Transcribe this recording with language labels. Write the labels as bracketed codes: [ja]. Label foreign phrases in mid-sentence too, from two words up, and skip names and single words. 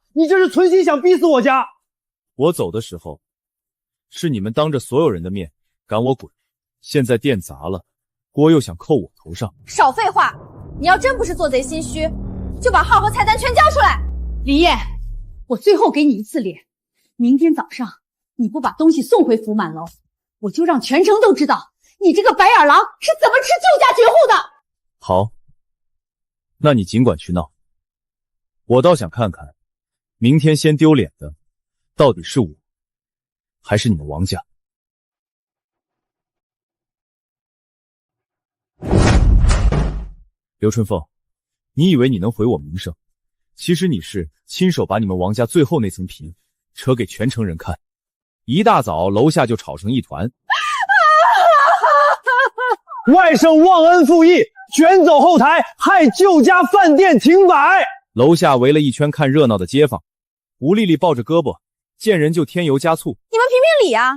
[zh] 你這是存心想逼死我家。我走的時候，是你們當着所有人的面趕我滾。現在店砸了，鍋又想扣我頭上。少廢話！你要真不是做賊心虛，就把號和菜單全交出來。林燕，我最後給你一次臉，明天早上你不把东西送回福满楼，我就让全城都知道你这个白眼狼是怎么吃旧家绝户的。好，那你尽管去闹，我倒想看看，明天先丢脸的到底是我，还是你们王家。刘春凤，你以为你能毁我名声？其實你是親手把你們王家最後那層皮扯給全城人看，一大早樓下就吵成一團。外甥忘恩負義，捲走後台，害舊家飯店停擺。樓下圍了一圈看熱鬧的街坊，吳麗麗抱着胳膊，見人就添油加醋。你們評評理啊！